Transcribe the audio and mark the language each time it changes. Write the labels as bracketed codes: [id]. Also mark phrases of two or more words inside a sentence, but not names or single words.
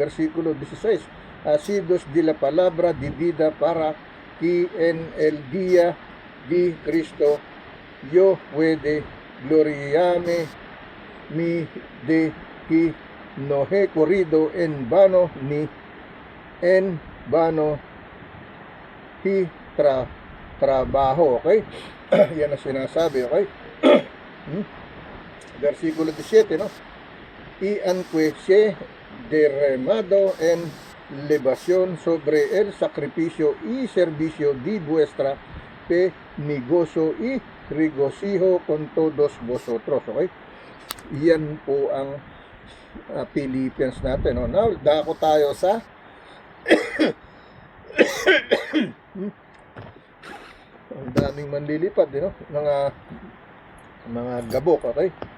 [es] Versículo 16, asidos de la palabra de vida para que en el día de Cristo yo puede gloriarme mi de que no he corrido en vano ni en vano hi trabaho, okay? [tl] Yan ang sinasabi, okay? Versikulo 17, no? [es] Y aunque se derramado en libación sobre el sacrificio y servicio de vuestra fe, mi gozo y regocijo con todos vosotros, [tl] okay? Yan po ang Philippians natin, no? Now, dako tayo sa ang daming manlilipad, no? Mga gabok, okay?